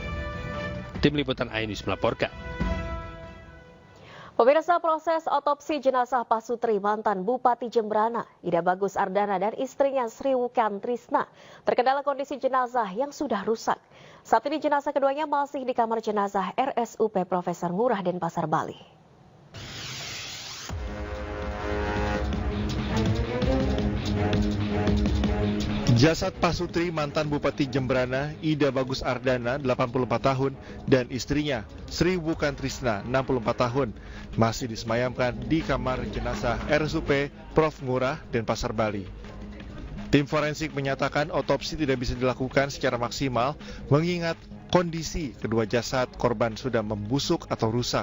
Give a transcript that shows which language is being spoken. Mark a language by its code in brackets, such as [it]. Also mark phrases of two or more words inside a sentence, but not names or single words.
[id] Tim Liputan iNews melaporkan. Pemirsa, proses otopsi jenazah Pak Sutri, mantan Bupati Jembrana, Ida Bagus Ardana dan istrinya Sri Wukan Trisna, terkendala kondisi jenazah yang sudah rusak. Saat ini jenazah keduanya masih di kamar jenazah RSUP Profesor Ngurah Denpasar, Bali. Jasad Pak Sutri, mantan Bupati Jembrana, Ida Bagus Ardana, 84 tahun, dan istrinya, Sri Wukan Trisna, 64 tahun, masih disemayamkan di kamar jenazah RSUP Prof. Ngurah Denpasar, Bali. Tim forensik menyatakan otopsi tidak bisa dilakukan secara maksimal, mengingat kondisi kedua jasad korban sudah membusuk atau rusak.